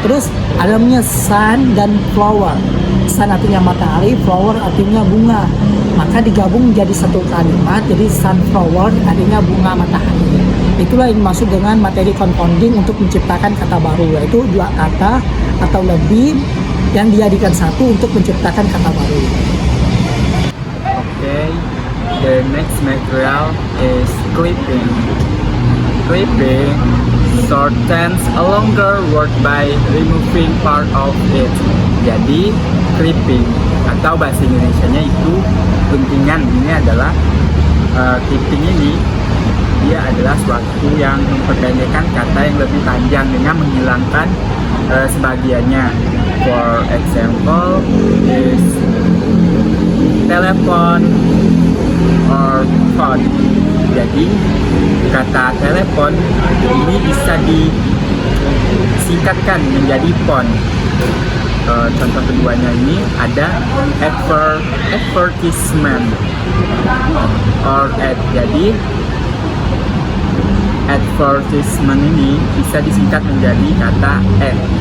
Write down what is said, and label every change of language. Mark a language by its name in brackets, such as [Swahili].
[Indonesian] Terus ada namanya sun dan flower. Sun artinya matahari, flower artinya bunga, maka digabung menjadi satu kalimat, jadi sunflower artinya bunga matahari. Itulah yang dimaksud dengan materi compounding untuk menciptakan kata baru, yaitu dua kata atau lebih yang dijadikan satu untuk menciptakan kata baru. [English] Okay, the next material is clipping. Clipping shortens a longer word by removing part of it. [Indonesian] Jadi clipping atau bahasa Indonesianya itu guntingan. Ini adalah clipping ini, dia adalah suatu yang memperpendekkan kata yang lebih panjang dengan menghilangkan sebagiannya. [English] For example is telepon or phone. [Indonesian] Jadi kata telepon ini bisa disingkatkan menjadi phone. Contoh keduanya ini ada advertisement or ad. Jadi advertisement ini bisa disingkat menjadi kata ad.